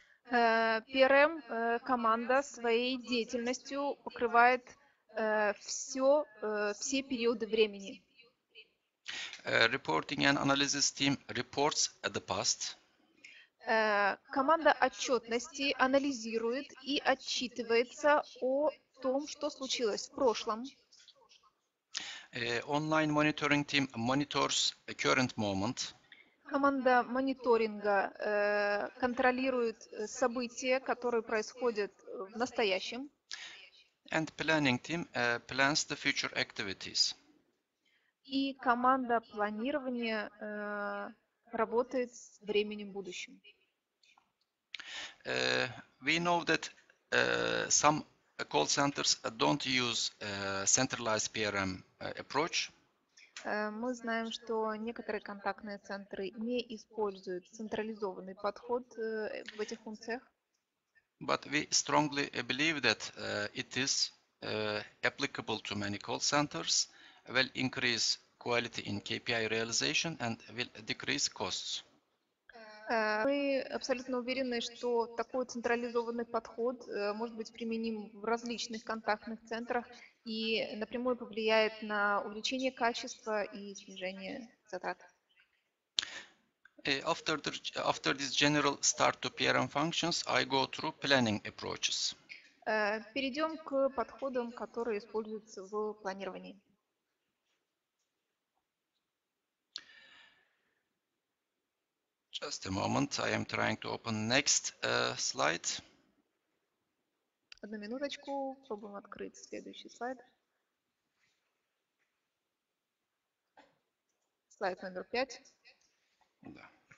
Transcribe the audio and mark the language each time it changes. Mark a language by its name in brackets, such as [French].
[Russian] PRM команда своей деятельностью покрывает все периоды времени. [English] Reporting and analysis team reports the past. [Russian] Команда отчетности анализирует и отчитывается о том, что случилось в прошлом. [English] Online monitoring team monitors a current moment. [Russian] Команда мониторинга контролирует события, которые происходят в настоящем. [English] And planning team plans the future activities. [Russian] И команда планирования работает с временем будущим. [English] We know that some call centers don't use centralized PRM approach. [Russian] Мы знаем, что некоторые контактные центры не используют централизованный подход в этих функциях. [English] But we strongly believe that it is applicable to many call centers, will increase quality in KPI realization and will decrease costs. [Russian] Мы абсолютно уверены, что такой централизованный подход может быть применим в различных контактных центрах и напрямую повлияет на увеличение качества и снижение затрат. [English] After this general start to PRM functions, I go through planning approaches. [Russian] Перейдем к подходам, которые используются в планировании. [English] Just a moment, I am trying to open next slide. [Russian] Одну минуточку, пробуем открыть следующий слайд. Слайд номер 5. Да.